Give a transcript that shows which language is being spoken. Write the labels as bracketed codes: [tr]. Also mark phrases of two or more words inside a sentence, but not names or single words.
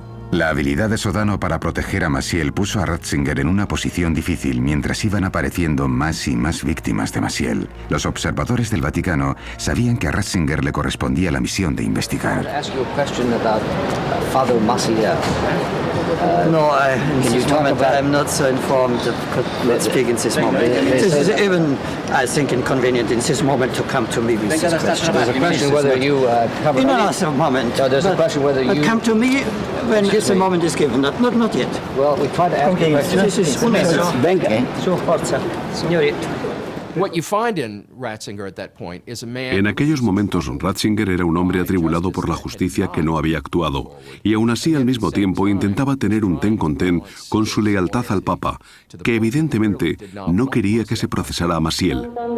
[es] La habilidad de Sodano para proteger a Maciel puso a Ratzinger en una posición difícil mientras iban apareciendo más y más víctimas de Maciel. Los observadores del Vaticano sabían que a Ratzinger le correspondía la misión de investigar. [en] No, in this moment I'm not so informed to speak in this moment. It is even, I think, inconvenient in this moment to come to me with this question. There's a question whether you cover... In another moment. No, there's a question whether you... Come to me when the moment is given, not yet. Well, we try to ask you questions. This is [it] un mezzo. Venga. Su forza, signori. [es] En aquellos momentos, Ratzinger era un hombre atribulado por la justicia que no había actuado, y aún así al mismo tiempo intentaba tener un ten con ten con su lealtad al Papa, que evidentemente no quería que se procesara a Maciel.